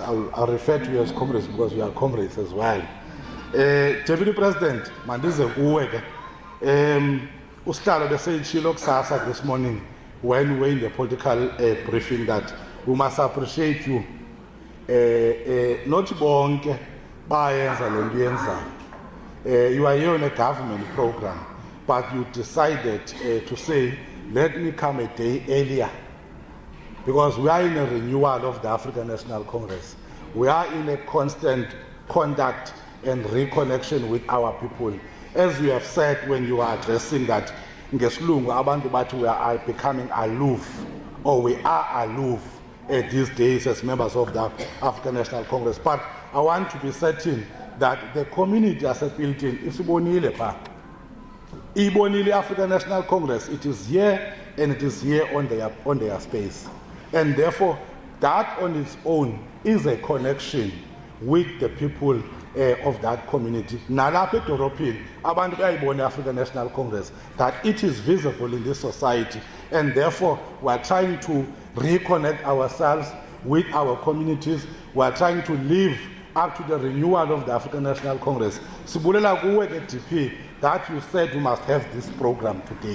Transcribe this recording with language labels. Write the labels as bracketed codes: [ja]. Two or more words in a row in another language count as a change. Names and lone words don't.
[en] I'll refer to you as comrades because we are comrades as well. Deputy President, Mandize Uweke, Ustalo [xh] beseyitshilo kusasa [en] this morning when we were in the political briefing that we must appreciate you. [xh] Not bonke bayenza le nto yenzayo. [en] You are here on a government program, but you decided to say, let me come a day earlier, because we are in a renewal of the African National Congress. We are in a constant contact and reconnection with our people. As you have said when you are addressing that, [xh] ngesilungu abantu bathi [en] we are becoming aloof, or we are aloof these days as members of the African National Congress. But I want to be certain that the community as a building is [xh] ibonile pa. [en] Ibonile African National Congress, it is here and it is here on their space. And therefore, that on its own is a connection with the people of that community. [xh] Nalapha edorobheni abantu bayayibona [en] African National Congress that it is visible in this society, and therefore we are trying to reconnect ourselves with our communities. We are trying to live up to the renewal of the African National Congress. [xh] Sibulela kuwe ke [en] DP that you said we must have this program today.